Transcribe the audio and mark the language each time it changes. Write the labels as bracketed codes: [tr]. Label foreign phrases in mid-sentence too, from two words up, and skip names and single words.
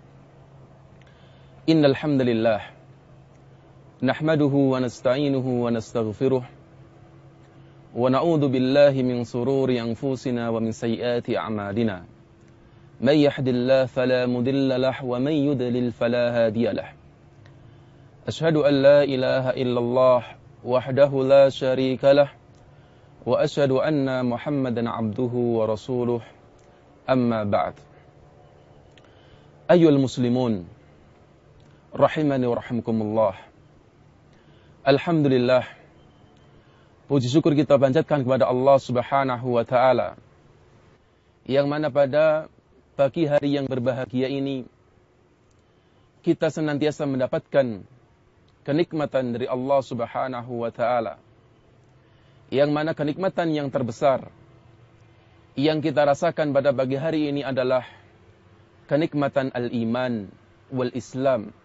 [ar] إن الحمد لله نحمده ونستعينه ونستغفره ونعوذ بالله من شرور أنفسنا ومن سيئات أعمالنا. من يهده الله فلا مضل له ومن يضلل فلا هادي له. أشهد أن لا إله إلا الله وحده لا شريك له وأشهد أن محمدا عبده ورسوله، أما بعد. أيها المسلمون رحمني ورحمكم الله. [id] Alhamdulillah, puji syukur kita panjatkan kepada Allah [ar] سبحانه وتعالى, [id] yang mana pada pagi hari yang berbahagia ini kita senantiasa mendapatkan kenikmatan dari Allah [ar] سبحانه وتعالى, [id] yang mana kenikmatan yang terbesar yang kita rasakan pada pagi hari ini adalah kenikmatan [ar] الإيمان والإسلام.